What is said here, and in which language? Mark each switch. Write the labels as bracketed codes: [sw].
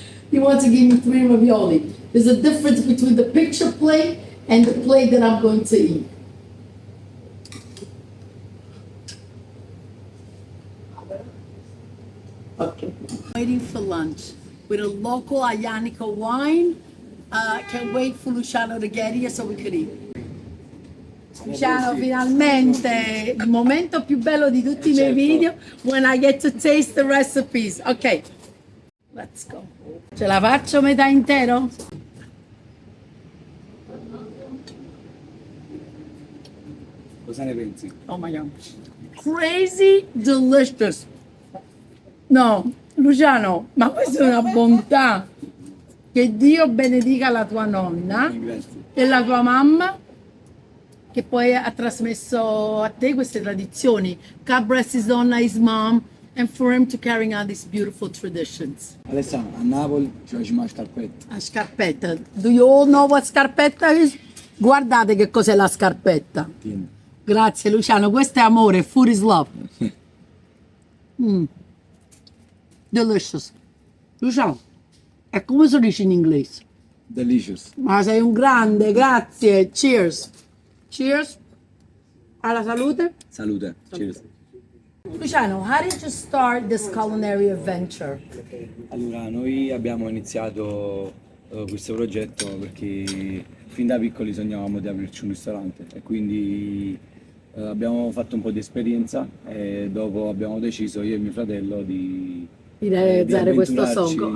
[en] He wants to give me 3 ravioli. There's a difference between the picture plate and the plate that I'm going to eat. Okay. Waiting for lunch with a local Ionico wine. Can't wait for Luciano to get here so we could eat. [it] Luciano, finalmente, il momento più bello di tutti i miei video, [en] when I get to taste the recipes. Ok, let's go. [it] Ce la faccio metà intero? Cosa ne pensi? [en] Oh my god. Crazy delicious. [it] No, Luciano, ma questa è una bontà. Che Dio benedica la tua nonna Grazie. e la tua mamma, che poi ha trasmesso a te queste tradizioni. [en] God bless his nonna, his mom, and for him to carrying on these beautiful traditions. [it] Alessandro, a Napoli ci facciamo la scarpetta. La scarpetta. [en] Do you all know what scarpetta is? [it] Guardate che cos'è la scarpetta. Tieni. Grazie Luciano, questo è amore, [en] food is love. [it] Delicious. Luciano, è come si dice in inglese? [en] Delicious. [it] Ma sei un grande, grazie. [en] Cheers. Cheers. [it] Alla salute. Salute. [en] Cheers. Luciano, how did you start this culinary adventure? [it] Allora, noi abbiamo iniziato questo progetto perché fin da piccoli sognavamo di aprirci un ristorante e quindi abbiamo fatto un po' di esperienza e dopo abbiamo deciso io e mio fratello di Realizzare questo sogno.